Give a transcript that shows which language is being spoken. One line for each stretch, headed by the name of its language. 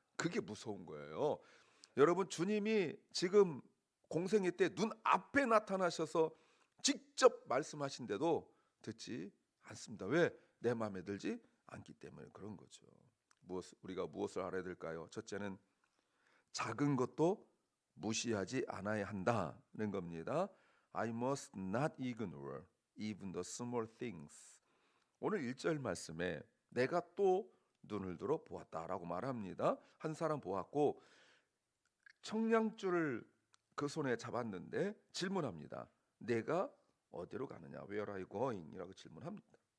Korean: 그게 무서운 거예요. 여러분, 주님이 지금 공생애 때 눈앞에 나타나셔서 직접 말씀하신데도 듣지 않습니다. 왜? 내 마음에 들지 않기 때문에 그런 거죠. 우리가 무엇을 알아야 될까요? 첫째는 작은 것도 무시하지 않아야 한다는 겁니다.
English: I must not ignore even the small things.
Korean: 오늘 1절 말씀에 내가 또 눈을 들어 보았다라고 말합니다. 한 사람 보았고 청량줄을 그 손에 잡았는데 질문합니다. 내가 어디로 가느냐?
English: Where are you going?
Korean: 이라고 질문합니다.